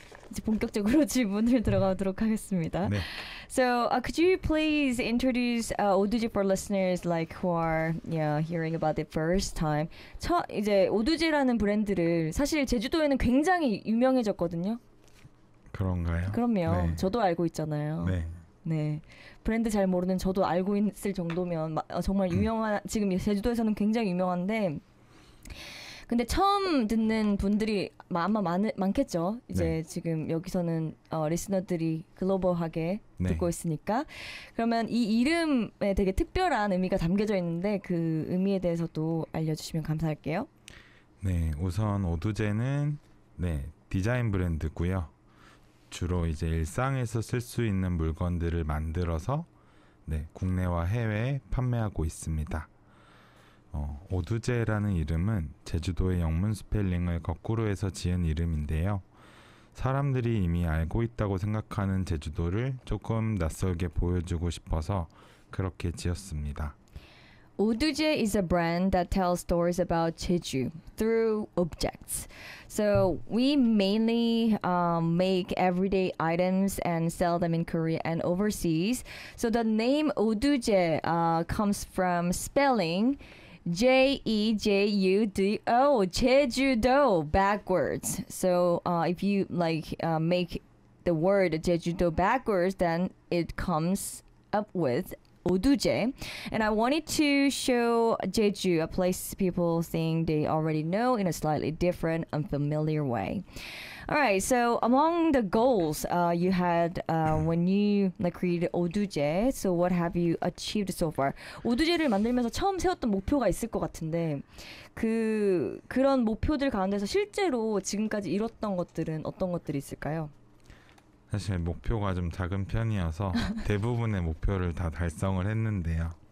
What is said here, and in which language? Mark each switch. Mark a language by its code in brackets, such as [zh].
[ko] 이제 본격적으로 질문을 들어가도록 하겠습니다. 네. [en] So, could you please introduce 오두제 for listeners like who are hearing about the first time? [ko] 이제 오두제라는 브랜드를 사실 제주도에는 굉장히 유명해졌거든요. 그런가요? 그럼요. 네. 저도 알고 있잖아요. 네. 네. 브랜드 잘 모르는 저도 알고 있을 정도면 정말 유명한 지금 제주도에서는 굉장히 유명한데 근데 처음 듣는 분들이 아마 많겠죠. 이제 네. 지금 여기서는 리스너들이 글로벌하게 네. 듣고 있으니까 그러면 이 이름에 되게 특별한 의미가 담겨져 있는데 그 의미에 대해서도 알려주시면 감사할게요. 네, 우선 오두제는 디자인 브랜드고요. 주로 이제 일상에서 쓸 수 있는 물건들을 만들어서 국내와 해외에 판매하고 있습니다. 오두제라는 이름은 제주도의 영문 스펠링을 거꾸로 해서 지은 이름인데요. 사람들이 이미 알고 있다고 생각하는 제주도를 조금 낯설게 보여주고 싶어서 그렇게 지었습니다. [en] 오두제 is a brand that tells stories about Jeju through objects. So we mainly make everyday items and sell them in Korea and overseas. So the name 오두제 comes from spelling J-E-J-U-D-O, Jeju-do, backwards. So if you make the word Jeju-do backwards, then it comes up with 오두제. And I wanted to show Jeju, a place people think they already know in a slightly different, unfamiliar way. All right, so among the goals you had when you created 오두제, so what have you achieved so far? [ko] 오두제를 만들면서 처음 세웠던 목표가 있을 것 같은데 그런 목표들 가운데서 실제로 지금까지 이뤘던 것들은 어떤 것들이 있을까요? 사실 목표가 좀 작은 편이어서 대부분의 목표를 다 달성을 했는데요.